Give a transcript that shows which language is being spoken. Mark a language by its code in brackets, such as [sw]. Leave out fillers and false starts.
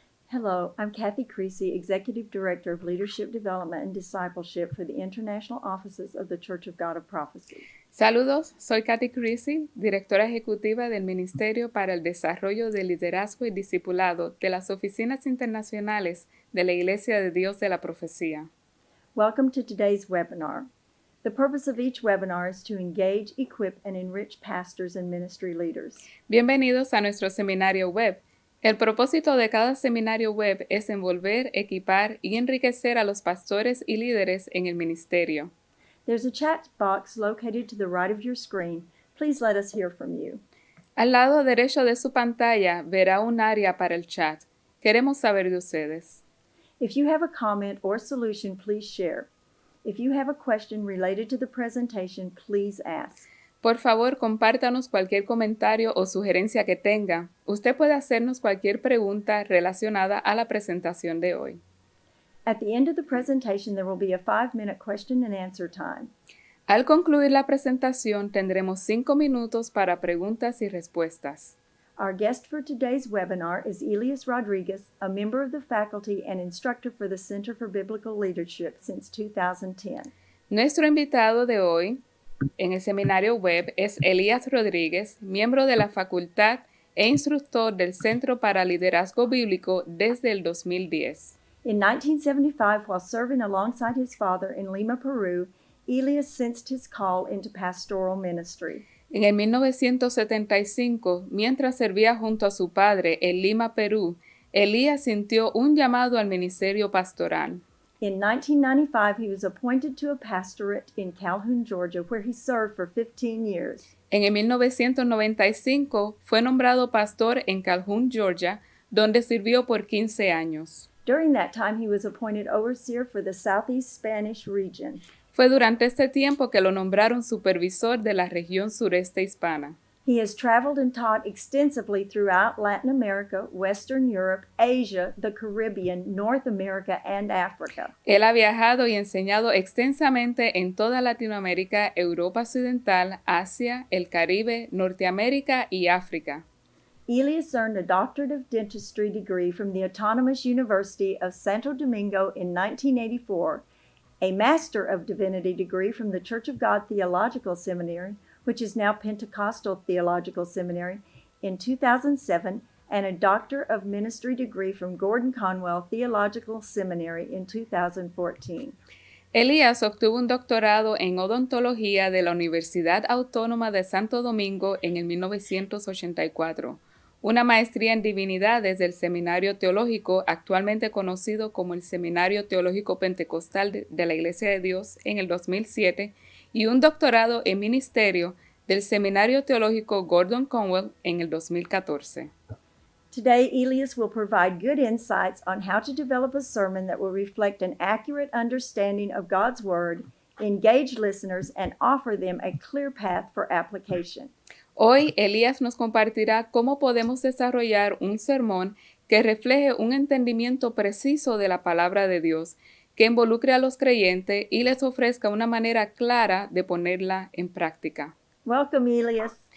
[en] Hello, I'm Kathy Creasy, Executive Director of Leadership Development and Discipleship for the International Offices of the Church of God of Prophecy. [es] Saludos, soy Kathy Creasy, directora ejecutiva del Ministerio para el Desarrollo de Liderazgo y Discipulado de las Oficinas Internacionales de la Iglesia de Dios de la Profecía. [en] Welcome to today's webinar. The purpose of each webinar is to engage, equip, and enrich pastors and ministry leaders. [es] Bienvenidos a nuestro seminario web. El propósito de cada seminario web es envolver, equipar y enriquecer a los pastores y líderes en el ministerio. [en] There's a chat box located to the right of your screen. Please let us hear from you. [es] Al lado derecho de su pantalla verá un área para el chat. Queremos saber de ustedes. [en] If you have a comment or solution, please share. If you have a question related to the presentation, please ask. [es] Por favor, compártanos cualquier comentario o sugerencia que tenga. Usted puede hacernos cualquier pregunta relacionada a la presentación de hoy. [en] At the end of the presentation, there will be a 5-minute question and answer time. [es] Al concluir la presentación, tendremos 5 minutos para preguntas y respuestas. [en] Our guest for today's webinar is Elias Rodriguez, a member of the faculty and instructor for the Center for Biblical Leadership since 2010. [es] Nuestro invitado de hoy en el seminario web es Elías Rodríguez, miembro de la facultad e instructor del Centro para Liderazgo Bíblico desde el 2010. [en] In 1975, while serving alongside his father in Lima, Peru, Elias sensed his call into pastoral ministry. [es] En el 1975, mientras servía junto a su padre en Lima, Perú, Elías sintió un llamado al ministerio pastoral. [en] In 1995, he was appointed to a pastorate in Calhoun, Georgia, where he served for 15 years. [es] En el 1995, fue nombrado pastor en Calhoun, Georgia, donde sirvió por 15 años. [en] During that time, he was appointed overseer for the Southeast Spanish region. [es] Fue durante este tiempo que lo nombraron supervisor de la región sureste hispana. [en] He has traveled and taught extensively throughout Latin America, Western Europe, Asia, the Caribbean, North America, and Africa. [es] Él ha viajado y enseñado extensamente en toda Latinoamérica, Europa Occidental, Asia, el Caribe, Norteamérica y África. [en] Elias earned a Doctorate of Dentistry degree from the Autonomous University of Santo Domingo in 1984, a Master of Divinity degree from the Church of God Theological Seminary, which is now Pentecostal Theological Seminary, in 2007, and a Doctor of Ministry degree from Gordon Conwell Theological Seminary in 2014. [es] Elías obtuvo un doctorado en odontología de la Universidad Autónoma de Santo Domingo en el 1984, una maestría en divinidades del Seminario Teológico, actualmente conocido como el Seminario Teológico Pentecostal de la Iglesia de Dios, en el 2007, y un doctorado en ministerio del Seminario Teológico Gordon Conwell en el 2014. [en] Today, Elias will provide good insights on how to develop a sermon that will reflect an accurate understanding of God's Word, engage listeners, and offer them a clear path for application. [es] Hoy, Elías nos compartirá cómo podemos desarrollar un sermón que refleje un entendimiento preciso de la palabra de Dios, que involucre a los creyentes y les ofrezca una manera clara de ponerla en práctica. [en] Welcome, Elias.